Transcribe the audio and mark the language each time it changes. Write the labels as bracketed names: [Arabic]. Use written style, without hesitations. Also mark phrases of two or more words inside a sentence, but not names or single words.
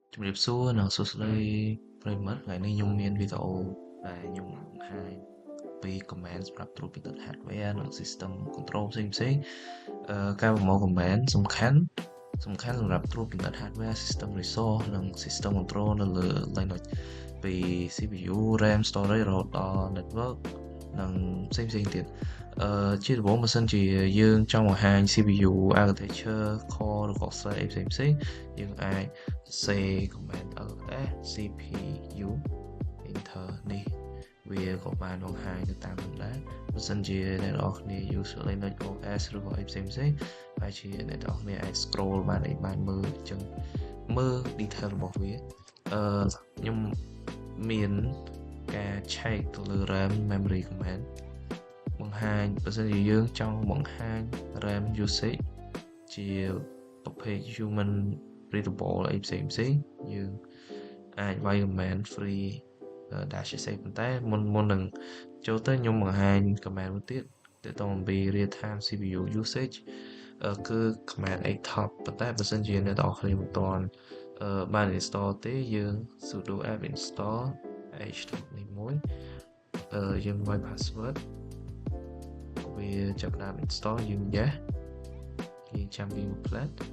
[Khmer] ជំរាបសួរនិងសួស្តីប្រិយមិត្តថ្ងៃនេះខ្ញុំមានវីដេអូដែលខ្ញុំបង្ហាញពី command សម្រាប់ត្រួតពិនិត្យ hardware និង [English] system control [Khmer] ផ្សេងៗការប្រមូល command សំខាន់សម្រាប់ត្រួតពិនិត្យ [English] hardware system resource [Khmer] និង [English] system control [Khmer] នៅលើ Linux ពី [English] CPU RAM storage [Khmer] រហូត ដល់ network និងផ្សេងៗទៀតជាដំបូងបើសិនជាយើងចង់បង្ហាញ [English] CPU architecture core [Khmer] ឬក៏ thread ផ្សេងៗយើងអាចសរសេរ [English] command ls cpu enter [Khmer] នេះវាក៏បានបង្ហាញទៅតាមនឹង ដែរបើសិនជាអ្នកនរគ្នា [English] use Linux OS [Khmer] ឬក៏អីផ្សេងហើយជាអ្នកនរគ្នាអាច scroll បានមើលអញ្ចឹងមើល detail របស់វា ខ្ញុំមានការឆែកទៅលើ [English] RAM memory command [Khmer] បង្ហាញបើសិនជាយើងចង់បង្ហាញ [English] RAM usage [Khmer] ជាប្រ ភេទ [English] human readable [Khmer] អីផ្សេងយើងអាចវាយ [English] command free -sa [Khmer] ប៉ុន្តែមុន នឹងចូលទៅខ្ញុំបង្ហាញ command មួយទៀតទាក់ទងអំពី [English] real time CPU usage [Khmer] គឺ [English] command top [Khmer] ប៉ុន្តែបើសិនជាអ្នកនរគ្នាមិនទាន់បាន install ទេយើង [English] sudo apt install htop [Khmer] នេះមួយយើងវាយ password វាចាប់ផ្ដើម install យើង yes យើងចាំវាមួយផ្លែត